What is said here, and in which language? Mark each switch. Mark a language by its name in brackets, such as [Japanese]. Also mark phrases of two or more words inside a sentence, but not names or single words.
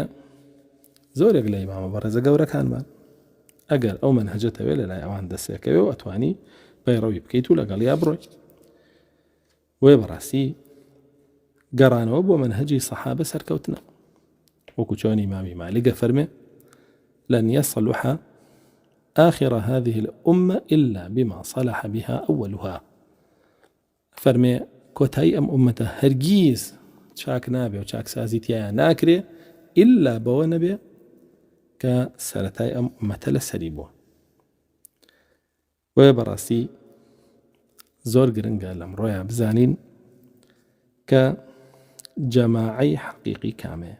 [Central Kurdish] زۆرێک لە ئیمامە بەڕێزە گەورەکانمان ئەگەر ئەو منهەجەتەوێ لەلای ئەوان دەسێکەوێ و ئەتوانی پەیڕەوی بکەیت و لەگەڵیا بڕۆیت. وێ بەڕاستی گەڕانەوە بۆ منهەجی سەحابە سەرکەوتنە، وەکو چۆن ئیمامی مالک فەرمێ [Arabic] لن يصلح آخر هذه الأمة إلا بما صلح بها أولها. [Central Kurdish] فەرمێ کۆتایی ئەم ئومەتە هەرگیز چاک نابێ و چاکسازی تیایە ناکرێ ئللا بەوە نەبێ کە سەرەتای ئەم ئومەتە لەسەری بووە. وێ بەڕاستی زۆر گرنگە لەمڕۆیان بزانین کە جەماعەی حەقیقی کامەیە.